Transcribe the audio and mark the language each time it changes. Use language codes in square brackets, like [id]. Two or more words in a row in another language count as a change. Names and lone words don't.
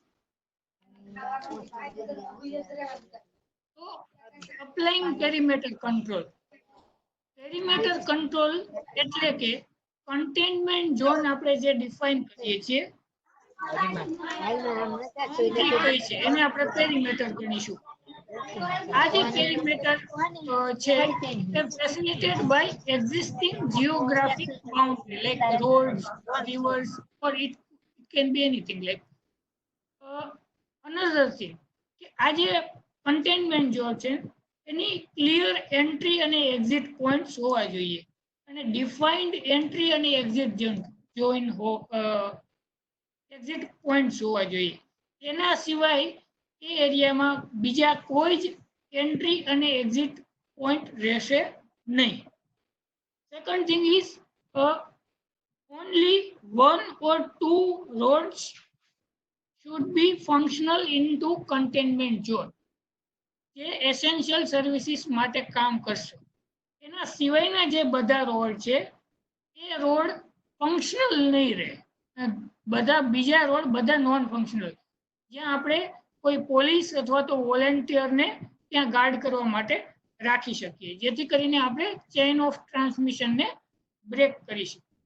[gu] તો [en] applying perimeter control, perimeter control [gu] એટલે કે [en] containment zone [gu] આપણે જે ડિફાઇન કરીએ છીએ એને આપણે પેરીમીટર ગણીશું. આ જે પેરીમીટર છે એ [en] facilitated by existing geographic boundary like roads, rivers or it can be anything like another thing [gu] કે આ જે [en] containment zone [gu] છે એની [en] clear entry [gu] અને [en] exit points [gu] હોવા જોઈએ અને [en] defined entry [gu] અને [en] exit zone exit points [gu] હોવા જોઈએ. એના સિવાય એ એરિયામાં બીજા કોઈ જ એન્ટ્રી અને [en] exit point [gu] રહેશે નહીં. [en] second thing is only one or two roads should be functional into containment zone. [gu] જે [en] essential services [gu] માટે કામ કરશે. એના સિવાયના જે બધા રોડ છે એ રોડ ફંક્શનલ નહીં રહે. બધા બીજા રોડ બધા [en] non functional, [gu] જ્યાં આપણે કોઈ પોલીસ અથવા તો વોલેન્ટિયરને ત્યાં ગાર્ડ કરવા માટે રાખી શકીએ, જેથી કરીને આપણે [en] chain of transmissionને [gu] બ્રેક કરી શકીએ.